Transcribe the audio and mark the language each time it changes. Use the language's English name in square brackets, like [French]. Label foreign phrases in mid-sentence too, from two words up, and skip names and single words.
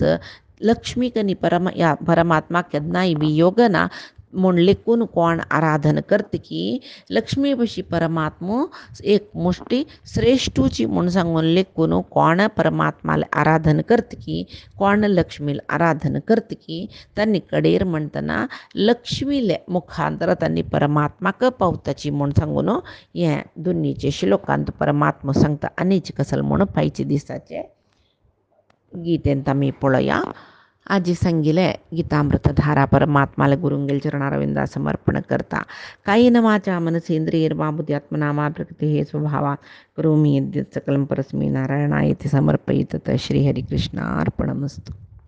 [Konkani] लक्ष्मीक न्ही परमात्मा केन्नाय वियोग ना म्हूण लेखून कोण आराधन करतकी लक्ष्मी भशी परमात्मो एक मुष्टी श्रेष्ठूची म्हूण सांगून लेखून कोण परमात्माले आराधन करतकी कोण लक्ष्मीले आराधन करतकी तांणी कडेर म्हणटना लक्ष्मीले मुखांतर तांणी परमात्माक पावताची म्हूण सांगून हें दोनीचे श्लोकांत परमात्मा सांगता. आनीच कसल म्हूण पायचे दिसाचे गीतेंत आमी पळोवया. आज सांगिले गीतामृतधारा परमात्माला गुरुंगेल चरणारविंदा समर्पण करता. [Sanskrit] कायेन वाचा मनसेंद्रियर्वा बुद्ध्यात्मना मा प्रकृतिः स्वभावा करोमि यद्यत् सकलं परस्मै नारायणाय इति समर्पयितत्. श्रीहरिकृष्णार्पणमस्तु.